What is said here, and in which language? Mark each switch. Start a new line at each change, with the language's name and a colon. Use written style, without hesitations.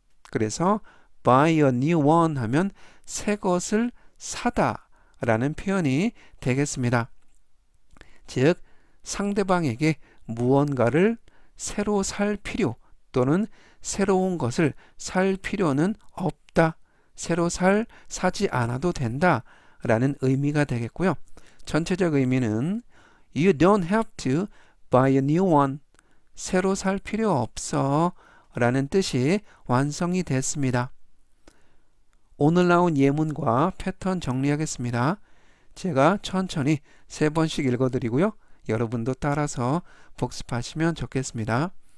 Korean: 그래서
English: buy a new one
Korean: 하면 새 것을 사다 라는 표현이 되겠습니다. 즉 상대방에게 무언가를 새로 살 필요 또는 새로운 것을 살 필요는 없다. 새로 사지 않아도 된다 라는 의미가 되겠고요. 전체적 의미는
English: You don't have to buy a new one.
Korean: 새로 살 필요 없어 라는 뜻이 완성이 됐습니다. 오늘 나온 예문과 패턴 정리하겠습니다. 제가 천천히 3번씩 읽어드리고요. 여러분도 따라서 복습하시면 좋겠습니다.